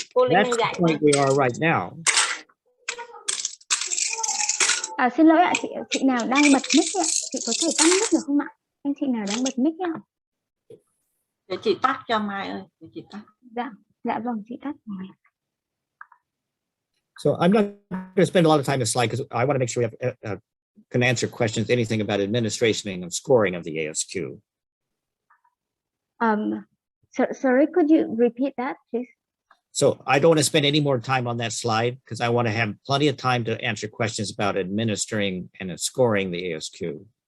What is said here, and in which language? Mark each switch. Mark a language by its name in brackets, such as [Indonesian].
[English] That's the point we are right now. [Vietnamese] Xin lỗi ạ, chị nào đang bật mic ạ? Chị có thể tắt mic được không ạ? Anh chị nào đang bật mic ạ? Để chị tắt cho Mai ơi, để chị tắt. Dạ vâng, chị tắt rồi. [English] So I'm not going to spend a lot of time on the slide because I want to make sure we can answer questions, anything about administration and scoring of the AsQ. Sorry, could you repeat that, please? So I don't want to spend any more time on that slide because I want to have plenty of time to answer questions about administering and scoring the AsQ.